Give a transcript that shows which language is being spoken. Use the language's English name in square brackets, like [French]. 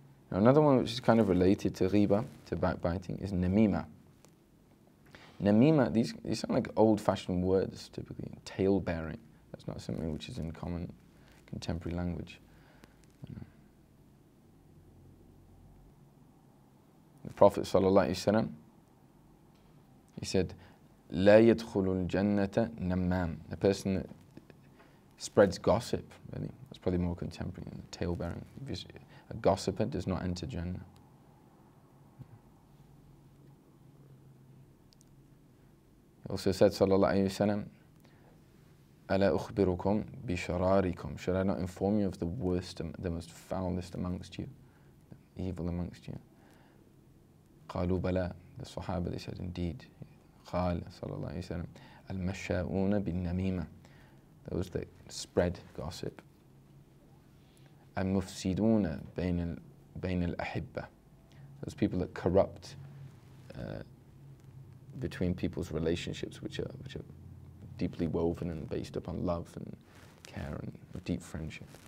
[English] Now, another one which is kind of related to ghiba, to backbiting, is namima. Namima, these sound like old-fashioned words, typically. Tale-bearing. That's not something which is in common contemporary language. The Prophet ﷺ, he said, [Arabic] لا يدخل الجنة نمام. [English] A person that spreads gossip, really. That's probably more contemporary than tale-bearing. A gossiper does not enter Jannah. He also said, sallallahu alayhi wa sallam, [Arabic] ألا أخبركم بشراركم. [English] Should I not inform you of the worst, the most foulest amongst you, the evil amongst you? [Arabic] قالوا بلى. [English] The Sahaba, they said, indeed. [Arabic] قال صلى الله عليه وسلم المشاؤون بالنميمة. [English] Those that spread gossip. [Arabic] المفسدون بين الأحبة. [English] Those people that corrupt between people's relationships, which are deeply woven and based upon love and care and deep friendship.